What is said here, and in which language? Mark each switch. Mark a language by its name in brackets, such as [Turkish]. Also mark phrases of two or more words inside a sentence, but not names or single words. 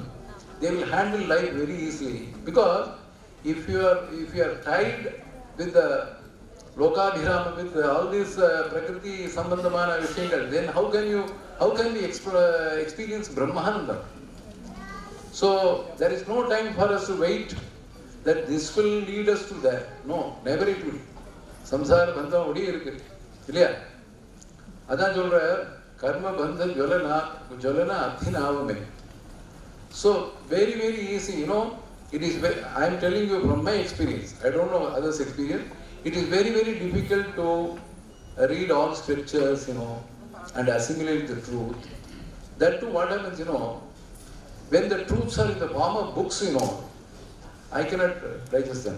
[English] They will handle life very easily. Because if you are tied with the Lokabhirama, with all these [Tamil] பிரகிருதி சம்பந்தமான விஷயங்கள், [English] then how can we experience Brahmananda? So there is no time for us to wait that this will lead us to that. No, never it will. [Tamil] சம்சார பந்த ஓடி இருக்கு இல்லையா? அதான் சொல்ற கர்ம பந்த ஜோலன அதினவமே. [English] So very, very easy, it is I am telling you from my experience. I don't know others' experience. It is very, very difficult to read all scriptures, and assimilate the truth. That too, what happens, when the truths are in the form of books, I cannot digest them.